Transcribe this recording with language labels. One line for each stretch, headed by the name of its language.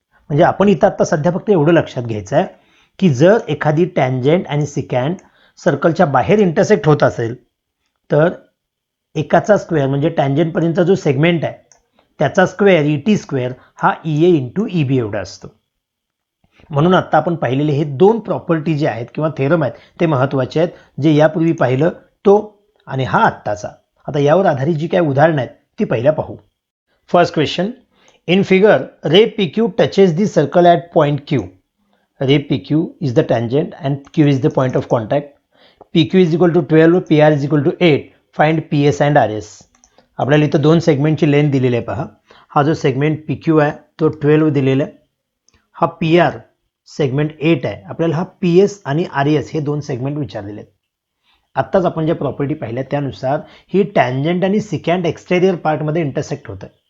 Marathi: म्हणजे आपण इथं आता सध्या फक्त एवढं लक्षात घ्यायचं आहे की जर एखादी टँजंट आणि सिकंड सर्कलच्या बाहेर इंटरसेक्ट होत असेल तर एकाचा स्क्वेअर म्हणजे टँजंटपर्यंतचा जो सेगमेंट आहे त्याचा स्क्वेअर ET स्क्वेअर हा EA इंटू EB एवढा असतो. म्हणून आता आपण पाहिलेले हे 2 प्रॉपर्टी जे आहेत किंवा थेरम आहेत ते महत्त्वाचे आहेत. जे यापूर्वी पाहिलं तो आणि हा आत्ताचा. आता यावर आधारित जी काही उदाहरणं आहेत ती पहिल्या पाहू.
English: First question. In figure, ray PQ touches the circle at point Q. Ray PQ is the tangent and Q is the point of contact. PQ is equal to 12, PR is equal to 8. Find PS and RS.
Marathi: आपल्याला इथं दोन सेगमेंटची length दिलेली आहे पहा. हा जो segment P Q आहे तो 12 दिलेला आहे. हा पी आर सेगमेंट 8 आहे. आपल्याला हा पी एस आणि आर एस हे दोन सेगमेंट विचारलेले आहेत. आत्ताच आपण ज्या प्रॉपर्टी पाहिल्या त्यानुसार ही टँजंट आणि सिकँट एक्सटेरियर पार्टमध्ये इंटरसेक्ट होतं.